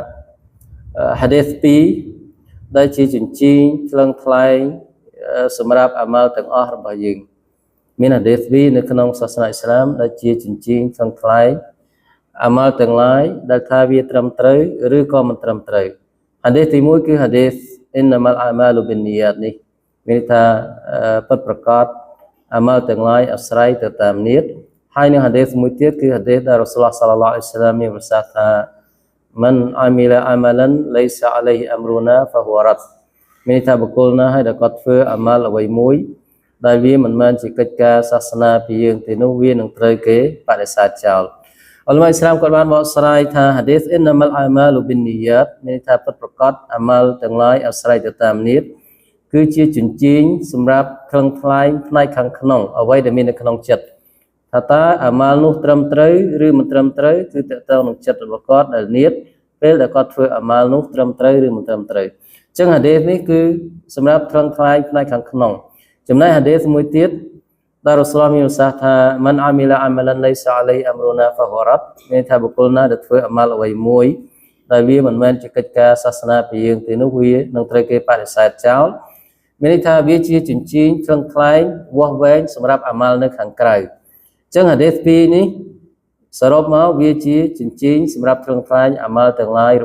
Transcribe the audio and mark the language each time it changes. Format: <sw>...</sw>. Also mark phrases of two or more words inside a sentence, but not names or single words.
<km>hadith 2ដែលជាជញ្ជីងថ្លឹងថ្លែងសម្រាប់អាម៉ាល់ទាំងអស់របស់យើងមាន hadith 2នៅក្នុងសាសនាអ៊ីស្លាម ដែលជាជញ្ជីងថ្លឹងថ្លែងអាម៉ាល់ទាំងឡាយដែលថាវាត្រឹមត្រូវឬក៏មិនត្រឹមត្រូវ hadith ទី1គឺ hadith</km> <ar>إنما الأعمال بالنيات</ar> <km>នេះមានន័យថាពិតប្រាកដអាម៉ាល់ទាំងឡាយអាស្រ័យទៅតាមនិត្តហើយនៅ hadith មួយទៀតគឺ hadith ដែលរ៉ូស៊ូលឡោះ</km> <ar>صلى الله عليه وسلم</ar> <km>មានប្រសាសន៍ថា</km> <ar>من عمل عملا ليس عليه أمرنا فهو رد</ar> <km>មានន័យថាបុគ្គល ណាហើយដែលគាត់ធ្វើអាម៉ាល់អ្វីមួយដែលវាមិនមែនជាកិច្ចការសាសនាពីយើងទេនោះវានឹងត្រូវគេបដិសេធចោលអល់ម៉ាអ៊ីស្លាមគាត់បានបកស្រាយថា hadith</km> <ar>إنما الأعمال بالنيات</ar> <km>មានន័យថាពិតប្រាកដអាម៉ាល់ទាំងឡាយអាស្រ័យទៅតាមនិត្តគឺជាជញ្ជីងសម្រាប់ថ្លឹងថ្លែងផ្នែកខាងក្នុងអ្វីដែលមាននៅក្នុងចិត្ត ថាតើអាម៉ាល់នោះត្រឹមត្រូវឬមិនត្រឹមត្រូវគឺតកតងនឹងចិត្តរបស់គាត់ដែលនិត្តពេលដែលគាត់ធ្វើអាម៉ាល់នោះត្រឹមត្រូវឬមិនត្រឹមត្រូវអញ្ចឹង hadith នេះគឺសម្រាប់ថ្លឹងថ្លែងផ្នែកខាងក្នុងចំណែក hadith មួយទៀតដែលរ៉ូស៊ូលឡោះមានប្រសាសន៍ថា</km> <ar>من عمل عملا ليس عليه أمرنا فهو رد</ar> <km>មានថាបុគ្គលណាដែលធ្វើអាម៉ាល់អ្វីមួយដែលវាមិនមែនជាកិច្ចការសាសនាពីយើងទេនោះវានឹងត្រូវគេបដិសេធចោលមានន័យថាវា ជាជញ្ជីងថ្លឹងថ្លែងវាស់វែងសម្រាប់អាម៉ាល់នៅខាងក្រៅអញ្ចឹង hadith 2នេះសរុបមកវាជាជញ្ជីងសម្រាប់ថ្លឹងថ្លែងអាម៉ាល់ទាំងឡាយ</km>